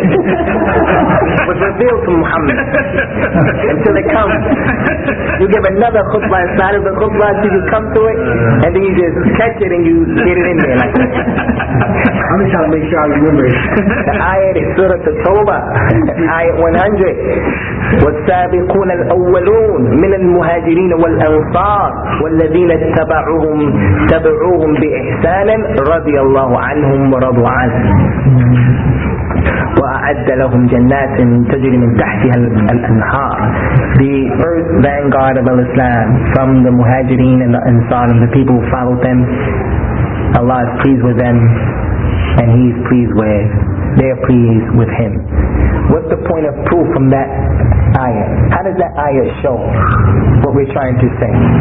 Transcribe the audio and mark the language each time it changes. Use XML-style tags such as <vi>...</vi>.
<en>It was revealed to Muhammad until it comes. You give another khutbah inside of the khutbah until you come to it, and then you just catch it and you get it in there like that. I'm just trying to make sure I remember it. The ayat is Surah At-Tawbah, ayat 100.</en> <ar>والسابقون الأولون من المهاجرين والأنصار والذين تبعوهم بإحسان رضي الله عنهم ورضوا عنه وأعد لهم جنات تجري من تحتها الأنهار.</ar> <en>The first vanguard of Islam from the Muhajirin and the Ansar and the people who followed them, Allah is pleased with them and He is pleased with, they're pleased with Him. What's the point of proof from that ayah? How does that ayah show what we're trying to say?</en>